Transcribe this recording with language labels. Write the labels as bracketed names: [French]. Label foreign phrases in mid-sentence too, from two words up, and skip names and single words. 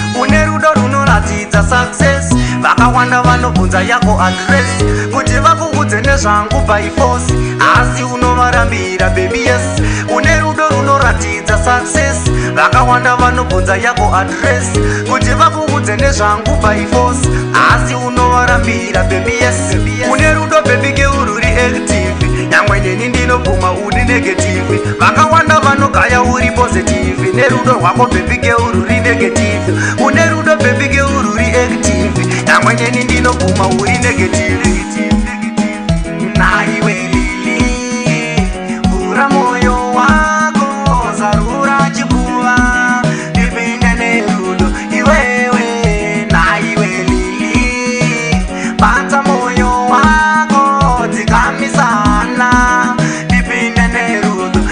[Shona] Une rudo runoratidza success. Vakawanda vanobvunza yako address, kuti vakuudze nezvangu [English] by force. [Shona] Asi unovarambira, [English] baby, yes. [Shona] Une rudo runoratidza success. Vakawanda vanobvunza yako address, kuti vakuudze nezvangu [English] by force. [Shona] Asi unovarambira, [English] baby, yes. [Shona] Une rudo, [English] baby girl, ruri active. [Shona] Nyangwe neni ndinobvuma uri negative. Vakawanda vanogaya uri positive. Nerudo rwako, [English] baby girl, ruri negative. [Shona] Une rudo, [English] baby girl, ruri active. [Shona] Nyangwe neni ndinobvuma uri negative. Naiwe Lili, vhura moyo wako, zarura chipfuva, tipinde nerudo. Iwewe, naiwe Lili, bata moyo wako, dzikamisana, tipinde nerudo.